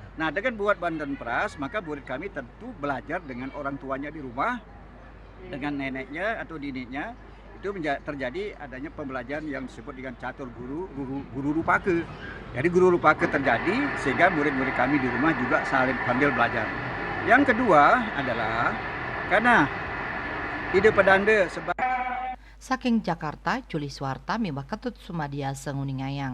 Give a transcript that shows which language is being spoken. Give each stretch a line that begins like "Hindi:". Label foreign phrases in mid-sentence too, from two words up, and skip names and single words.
Indonesian: Nah, dengan buat banten peras, maka murid kami tentu belajar dengan orang tuanya di rumah, dengan neneknya atau neneknya. Itu terjadi adanya pembelajaran yang disebut dengan catur guru rupake. Jadi guru rupake terjadi sehingga murid-murid kami di rumah juga saling sambil belajar. Yang kedua adalah karena ide pedanda
Balinese: Saking Jakarta, Juli Swarta, Mibah Ketut Sumadia Senguningayang.